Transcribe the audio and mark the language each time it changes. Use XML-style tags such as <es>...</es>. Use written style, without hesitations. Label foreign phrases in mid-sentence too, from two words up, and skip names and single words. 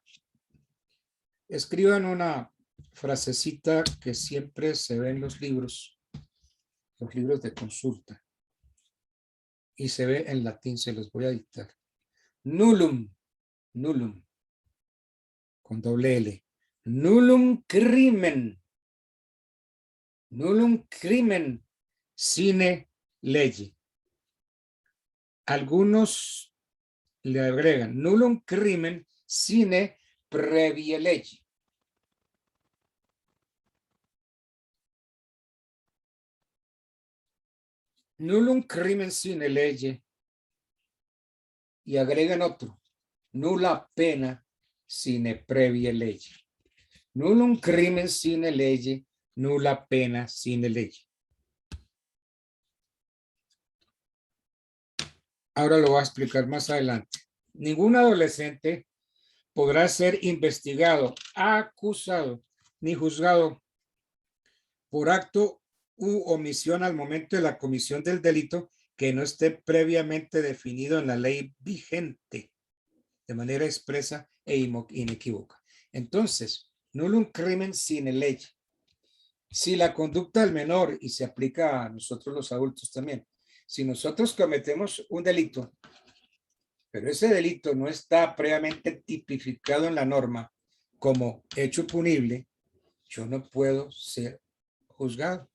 <es>Escriban una frasecita que siempre se ve en los libros de consulta. Y se ve en latín, se los voy a dictar. Nullum, con doble L.</es> <la>Nullum crimen Nullum crimen sine lege.</la> <es>Algunos le agregan</es> <la>nullum crimen sine previa lege. Nullum crimen sine lege.</la> <es>Y agregan otro.</es> <la>Nulla pena sine previa lege. Nullum crimen sine lege. Nulla pena sine lege.</la> <es>Ahora lo voy a explicar más adelante. Ningún adolescente podrá ser investigado, acusado, ni juzgado por acto u omisión al momento de la comisión del delito que no esté previamente definido en la ley vigente de manera expresa e inequívoca. Entonces,</es> <la>nullum crimen sine lege.</la> <es>Si la conducta del menor, y se aplica a nosotros los adultos también, si nosotros cometemos un delito, pero ese delito no está previamente tipificado en la norma como hecho punible, yo no puedo ser juzgado.</es>